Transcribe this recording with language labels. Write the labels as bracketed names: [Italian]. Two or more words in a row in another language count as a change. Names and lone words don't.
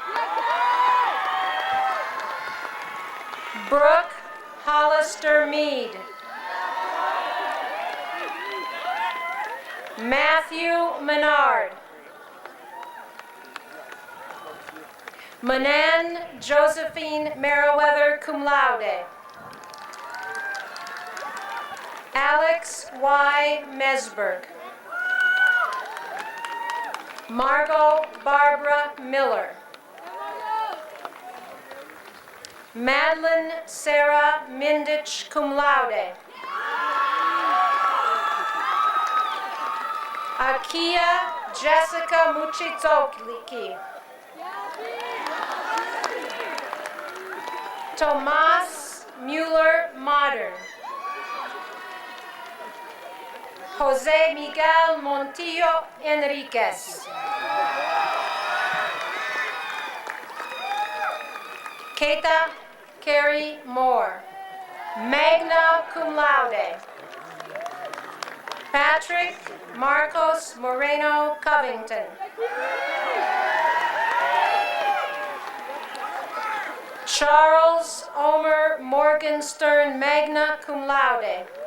[English] Brooke Hollister Mead. Matthew Menard. Manan Josephine Meriwether, [Latin] cum laude. [English] Alex Y. Mesberg. Margot Barbara Miller. Madeline Sarah Mindich, [Latin] cum laude. [English] Akia Jessica Muchizoliki. Tomas Mueller Modern. Jose Miguel Montillo Enriquez. Keita Carrie Moore, [Latin] magna cum laude. [English] Patrick Marcos Moreno Covington. Charles Omer Morgenstern, [Latin] magna cum laude.